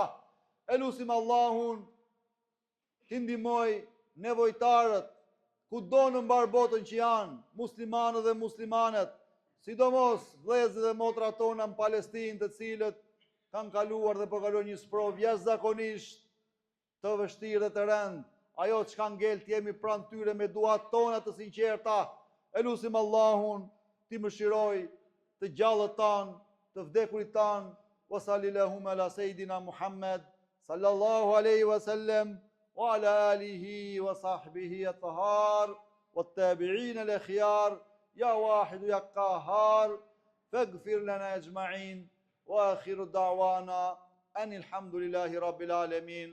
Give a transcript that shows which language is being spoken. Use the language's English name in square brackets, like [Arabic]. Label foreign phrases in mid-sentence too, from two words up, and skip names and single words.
[Albanian] E lusim Allahun të ndihmoj nevojtarët kudo në mbar botën që janë, muslimanët dhe muslimanet, sidomos vëllezërit dhe motrat tona në Palestinë, të cilët kanë kaluar dhe po kalojnë një sprovë jashtëzakonisht të vështirë dhe të rëndë. Ajo që kanë ngel të jemi pranë tyre me duat tona të sinqerta. E lusim Allahun ti mëshiroj të gjallët tanë, të vdekurit tanë. [Arabic] وصلى الله على سيدنا محمد صلى الله عليه وسلم وعلى آله وصحبه الأطهار والتابعين الأخيار يا واحد يا قهار فاغفر لنا أجمعين وآخر دعوانا أن الحمد لله رب العالمين.